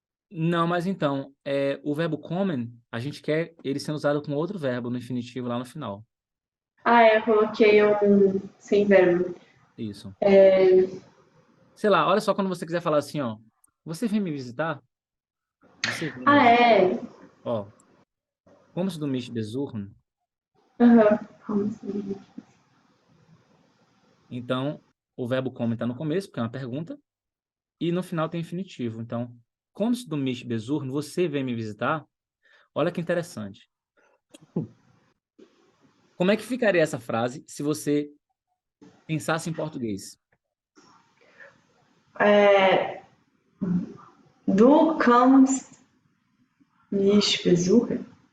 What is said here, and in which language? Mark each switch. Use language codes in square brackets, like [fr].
[pt] Não, mas então, o verbo kommen, a gente quer ele sendo usado com outro verbo no infinitivo lá no final. Eu coloquei um sem verbo. Isso. Sei lá, olha só quando você quiser falar assim, ó. Você vem me visitar? Você vem me visitar? É. [de] Ó, kommst du mich besuchen? [pt] Aham. Como assim? Então, o verbo kommen está no começo, porque é uma pergunta, e no final tem infinitivo. [de] Então, kommst du mich besuchen? [pt] Você vem me visitar? Olha que interessante. Como é que ficaria essa frase se você pensasse em português? [de] Du kommst mich besuchen?